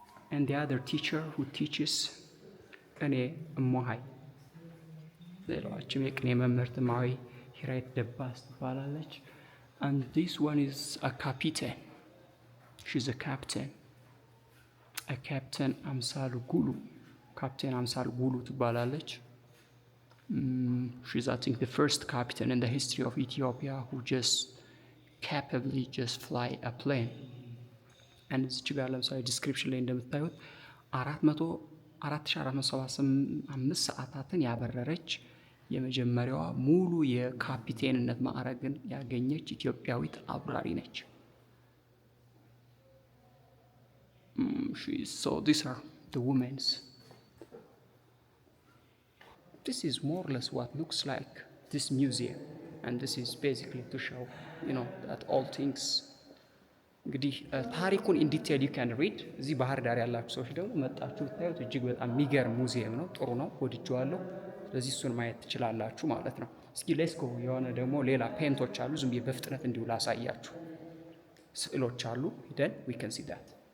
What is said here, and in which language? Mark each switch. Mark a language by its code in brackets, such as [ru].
[en] And the other teacher who teaches Qene, [am] እሞሃይ ሌላችም የቅኔ መምህርት እማሆይ ሂራይት ደባስ ትባላለች። [en] and this one is a captain. She's a captain. A captain አምሳሉ ጉሉ [am] ካፕቴን አምሳሉ ጉሉ ትባላለች። [en] she's I think the first captain in the history of Ethiopia who just capably just fly a plane. [am] and እዚች ጋር ለምሳሌ ዲስክሪፕሽን ላይ እንደምታዩት 4475 ሰዓታትን ያበረረች የመጀመሪያዋ ሙሉ የካፒቴንነት ማዕረግን ያገኘች ኢትዮጵያዊት አብራሪ ነች። [en] So these are the women's. This is more or less what looks like this museum, and this is basically to show, that all things. [am] እንግዲህ ታሪኩን [en] ኢን ዲቴል ዩ ካን ሪድ። [am] እዚህ ባህር ዳር ያላችሁ ሰዎች ደግሞ መጣችሁ ብታዩት እጅግ በጣም የሚገርም ሙዚየም ነው። ጥሩ ነው፣ ወድጄዋለሁ። ስለዚህ እሱን ማየት ትችላላችሁ ማለት ነው። እስኪ [en] ሌትስ ጎ። [am] የሆነ ደግሞ ሌላ ፔንቶች አሉ። ዝም ብዬ በፍጥነት እንዲሁ ላሳያችሁ። ስዕሎች አሉ። ሂደን [en] ዊ ካን ሲ ዳት።